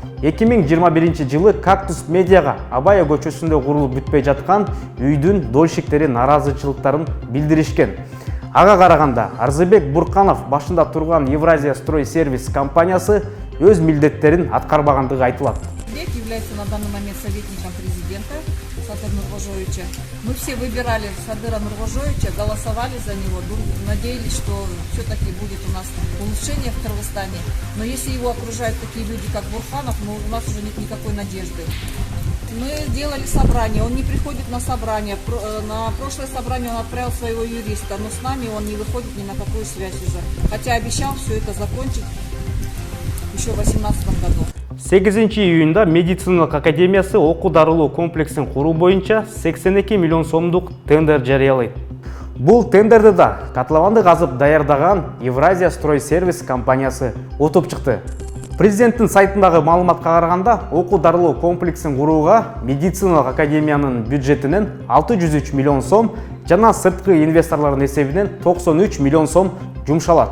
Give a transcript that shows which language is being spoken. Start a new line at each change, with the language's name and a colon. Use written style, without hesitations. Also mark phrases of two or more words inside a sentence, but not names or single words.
Kyrgyz: 2021 жылы Кактус медиага Абая көчөсүндө курулуп бүтпөй жаткан үйдүн дольщиктери наразычылыктарын билдиришкен. Ага караганда Арзыбек Бурканов башында турган Евразия строй сервис компаниясы өз милдеттерин аткарбагандыгы айтылат.
Russian: Является на данный момент советником президента Садыра Нургожоевича. Мы все выбирали Садыра Нургожоевича, голосовали за него, надеялись, что все-таки будет у нас улучшение в Кыргызстане. Но если его окружают такие люди, как Бурханов, у нас уже нет никакой надежды. Мы делали собрание, он не приходит на собрание. На прошлое собрание он отправил своего юриста, но с нами он не выходит ни на какую связь уже. Хотя обещал все это закончить еще в 2018 году.
Kyrgyz: 8-июнда медициналык академиясы окуу дарылоо комплексин куруу боюнча 82 миллион сомдук тендер жарыялайт. Бул тендерди да котлованды казып даярдаган Евразия строй сервис компаниясы утуп чыкты. Президенттин сайтындагы маалыматка караганда, окуу дарылоо комплексин курууга медициналык академиянын бюджетинен 603 миллион сом жана сырткы инвесторлордун эсебинен 93 миллион сом жумшалат.